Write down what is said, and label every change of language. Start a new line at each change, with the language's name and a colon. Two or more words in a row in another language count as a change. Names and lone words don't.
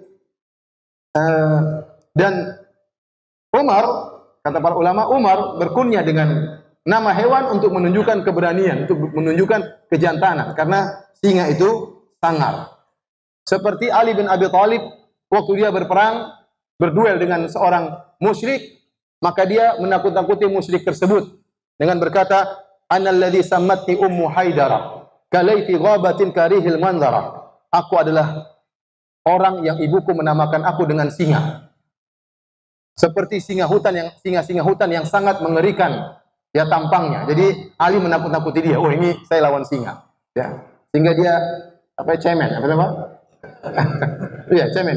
Indonesian: Dan Umar, kata para ulama, Umar berkunyah dengan nama hewan untuk menunjukkan keberanian, untuk menunjukkan kejantanan, karena singa itu sangar. Seperti Ali bin Abi Thalib waktu dia berperang, berduel dengan seorang musyrik, maka dia menakut-nakuti musyrik tersebut dengan berkata,
Arabic: "أنا الذي سمتني أمي حيدرة، كليث غابات كريه المنظرة."
Indonesian: Aku adalah orang yang ibuku menamakan aku dengan singa. Seperti singa hutan yang sangat mengerikan ya tampangnya. Jadi Ali menakut-nakuti dia. Oh, ini saya lawan singa. Ya. Sehingga dia cemen, Iya, cemen.